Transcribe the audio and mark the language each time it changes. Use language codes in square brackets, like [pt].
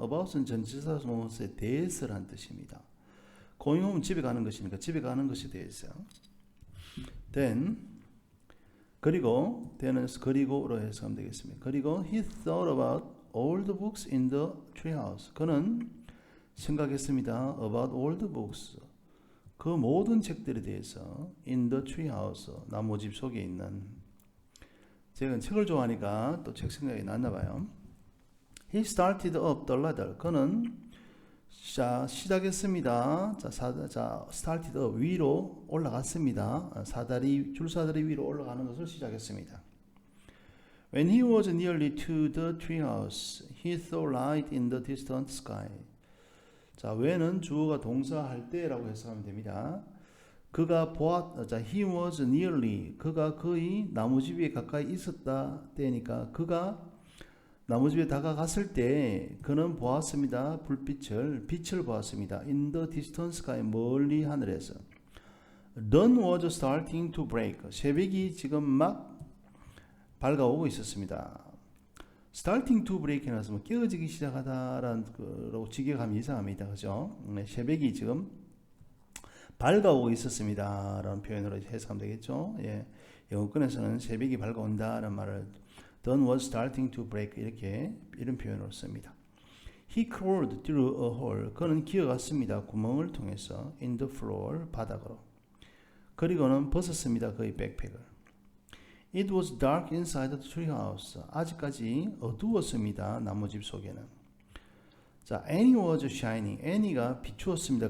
[ko] about은 전치사에 대해서란 뜻입니다. [en] going home [ko] 집에 가는 것이니까 집에 가는 것에 대해서. then 그리고 then은 그리고로 해석하면 되겠습니다. 그리고 [en] he thought about all the books in the treehouse. [ko] 그는 생각했습니다. [en] about all the books. [ko] 그 모든 책들에 대해서 [en] in the treehouse. [ko] 나무집 속에 있는. 제가 책을 좋아하니까 또 책 생각이 났나 봐요. [en] He started up the ladder. [ko] 그는 시작했습니다. [en] started up [ko] 위로 올라갔습니다. 줄사다리 위로 올라가는 것을 시작했습니다. [en] When he was nearly to the treehouse, he saw light in the distant sky. [ko] 자, when은 주어가 동사할 때라고 해석하면 됩니다. 그가 [en] he was nearly, [ko] 그가 거의 나무집 위에 가까이 있었다 때니까 그가 나무집에 다가갔을 때 그는 보았습니다. 빛을 보았습니다. [en] In the distant sky, [ko] 멀리 하늘에서. [en] Dawn was starting to break. [ko] 새벽이 지금 막 밝아오고 있었습니다. [en] Starting to break [ko] 에 나서 뭐 깨어지기 시작하다라는 거로 직역하면 이상합니다. 그죠? 새벽이 지금 밝아오고 있었습니다. 라는 표현으로 해석하면 되겠죠? 예. 영어권에서는 새벽이 밝아온다라는 말을 [en] Dawn was starting to break [ko] 이런 표현으로 씁니다. [en] He crawled through a hole. [ko] 그는 기어갔습니다. 구멍을 통해서 [en] in the floor [ko] 바닥으로. 그리고는 벗었습니다. 그의 백팩을. [en] It was dark inside the treehouse. [ko] 아직까지 어두웠습니다. 나무집 속에는. 자, [en] Annie was shining. [ko] Annie가 비추었습니다.